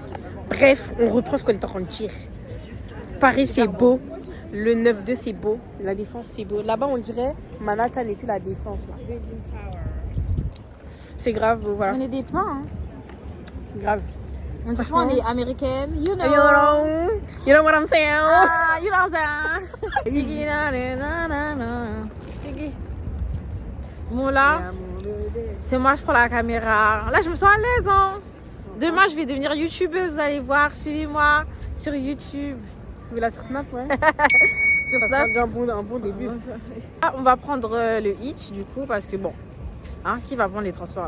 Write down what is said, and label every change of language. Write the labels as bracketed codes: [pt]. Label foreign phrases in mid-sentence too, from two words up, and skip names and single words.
[fr] Bref, on reprend ce qu'on est en train de dire. Paris, c'est beau. Le 9-2, c'est beau. La Défense, c'est beau. Là-bas, on dirait Manhattan et puis la Défense. Là. C'est grave, voilà. On est des pains, hein. Grave. On dit qu'on est américaine, [en] you know. You know what I'm saying? Ah, you know ça. Tiki na na na na. Tiki. [fr] Bon là, c'est moi je prends la caméra. Là je me sens à l'aise hein. Demain je vais devenir youtubeuse, vous allez voir, suivez-moi sur YouTube. Suivez-la sur Snap, ouais. Sur Ça Snap. sera déjà un bon début. Ah, on va prendre le hitch du coup parce que bon, hein, qui va prendre les transports là?